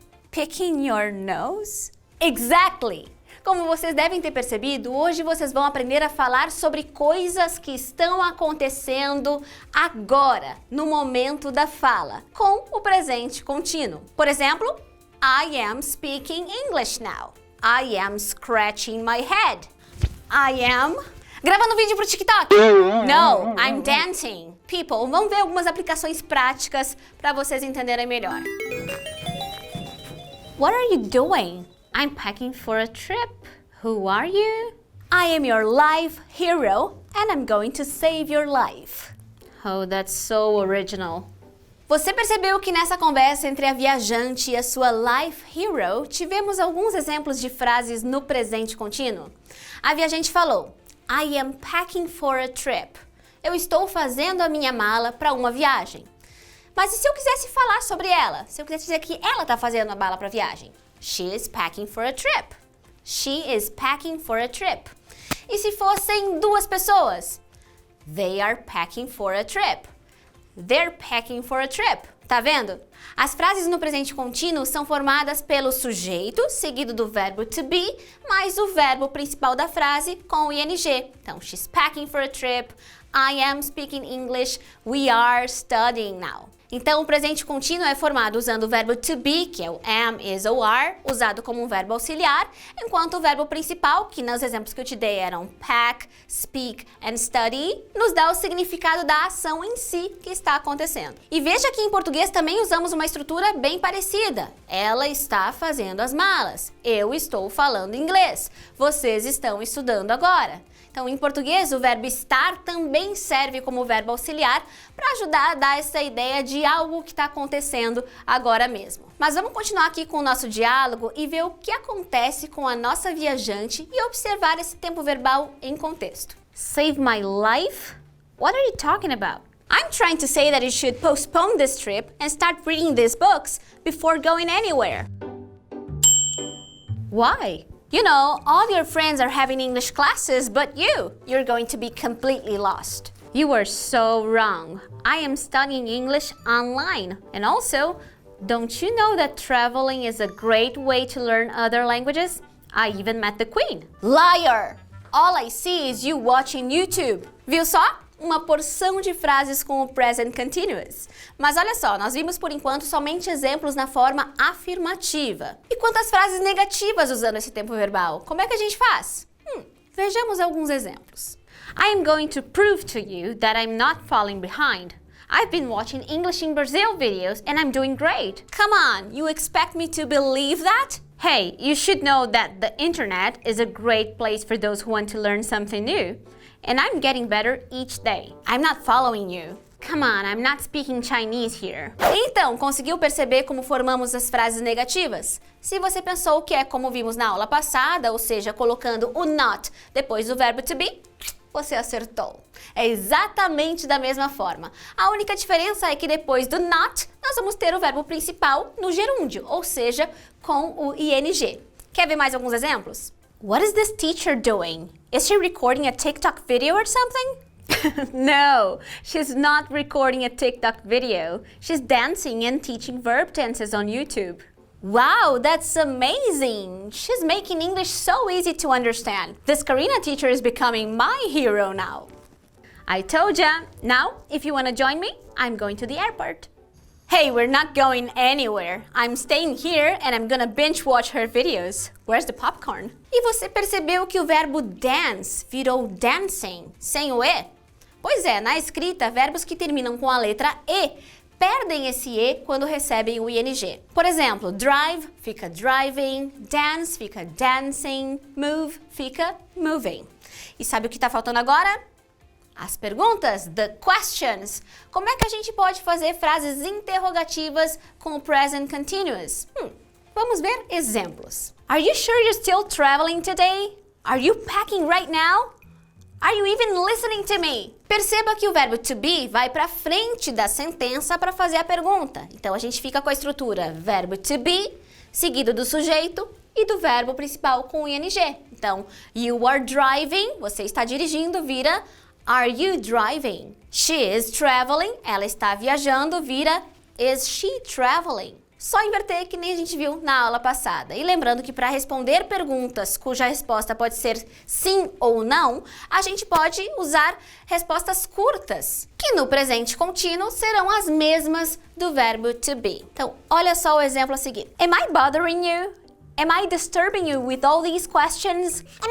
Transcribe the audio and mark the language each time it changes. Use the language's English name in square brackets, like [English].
[English] Picking your nose? Exactly. [Portuguese] Como vocês devem ter percebido, hoje vocês vão aprender a falar sobre coisas que estão acontecendo agora, no momento da fala, com o presente contínuo. Por exemplo, [English] I am speaking English now. I am scratching my head. I am [Portuguese] gravando vídeo pro TikTok. [English] No, I'm dancing. People, [Portuguese] vamos ver algumas aplicações práticas para vocês entenderem melhor. [English] What are you doing? I'm packing for a trip. Who are you? I am your life hero and I'm going to save your life. Oh, that's so original. [Portuguese] Você percebeu que nessa conversa entre a viajante e a sua life hero, tivemos alguns exemplos de frases no presente contínuo? A viajante falou, [English] I am packing for a trip. [Portuguese] Eu estou fazendo a minha mala para uma viagem. Mas e se eu quisesse falar sobre ela? Se eu quisesse dizer que ela está fazendo a mala para a viagem? [English] She is packing for a trip. She is packing for a trip. [Portuguese] E se fossem duas pessoas? [English] They are packing for a trip. They're packing for a trip. [Portuguese] Tá vendo? As frases no presente contínuo são formadas pelo sujeito, seguido do verbo to be, mais o verbo principal da frase com o ing. Então, [English] she's packing for a trip. I am speaking English. We are studying now. [Portuguese] Então, o presente contínuo é formado usando o verbo to be, que é o am, is ou are, usado como um verbo auxiliar, enquanto o verbo principal, que nos exemplos que eu te dei eram pack, speak and study, nos dá o significado da ação em si que está acontecendo. E veja que em português também usamos uma estrutura bem parecida. Ela está fazendo as malas. Eu estou falando inglês. Vocês estão estudando agora. Então, em português, o verbo estar também serve como verbo auxiliar para ajudar a dar essa ideia de algo que está acontecendo agora mesmo. Mas vamos continuar aqui com o nosso diálogo e ver o que acontece com a nossa viajante e observar esse tempo verbal em contexto. [English] Save my life? What are you talking about? I'm trying to say that you should postpone this trip and start reading these books before going anywhere. Why? You know, all your friends are having English classes, but you're going to be completely lost. You are so wrong. I am studying English online. And also, don't you know that traveling is a great way to learn other languages? I even met the Queen. Liar! All I see is you watching YouTube. [Portuguese] Viu só? Uma porção de frases com o present continuous. Mas olha só, nós vimos por enquanto somente exemplos na forma afirmativa. E quanto às frases negativas usando esse tempo verbal, como é que a gente faz? Vejamos alguns exemplos. [English] I am going to prove to you that I'm not falling behind. I've been watching English in Brazil videos and I'm doing great. Come on, you expect me to believe that? Hey, you should know that the internet is a great place for those who want to learn something new. And I'm getting better each day. I'm not following you. Come on, I'm not speaking Chinese here. [Portuguese] Então, conseguiu perceber como formamos as frases negativas? Se você pensou que é como vimos na aula passada, ou seja, colocando o not depois do verbo to be, você acertou. É exatamente da mesma forma. A única diferença é que depois do not, nós vamos ter o verbo principal no gerúndio, ou seja, com o ing. Quer ver mais alguns exemplos? [English] What is this teacher doing? Is she recording a TikTok video or something? No, she's not recording a TikTok video. She's dancing and teaching verb tenses on YouTube. Wow, that's amazing! She's making English so easy to understand. This Karina teacher is becoming my hero now. I told ya. Now, if you want to join me, I'm going to the airport. Hey, we're not going anywhere. I'm staying here and I'm gonna binge watch her videos. Where's the popcorn? [Portuguese] E você percebeu que o verbo dance virou dancing, sem o E? Pois é, na escrita, verbos que terminam com a letra E perdem esse E quando recebem o ING. Por exemplo, drive fica driving, dance fica dancing, move fica moving. E sabe o que está faltando agora? As perguntas, [English] the questions. [Portuguese] Como é que a gente pode fazer frases interrogativas com o present continuous? Vamos ver exemplos. [English] Are you sure you're still traveling today? Are you packing right now? Are you even listening to me? [Portuguese] Perceba que o verbo to be vai para frente da sentença para fazer a pergunta. Então a gente fica com a estrutura verbo to be, seguido do sujeito e do verbo principal com o ing. Então, [English] you are driving, [Portuguese] você está dirigindo, vira [English] are you driving? She is traveling, [Portuguese] ela está viajando, vira [English] is she traveling? [Portuguese] Só inverter que nem a gente viu na aula passada. E lembrando que para responder perguntas cuja resposta pode ser sim ou não, a gente pode usar respostas curtas, que no presente contínuo serão as mesmas do verbo to be. Então, olha só o exemplo a seguir. [English] Am I bothering you? Am I disturbing you with all these questions?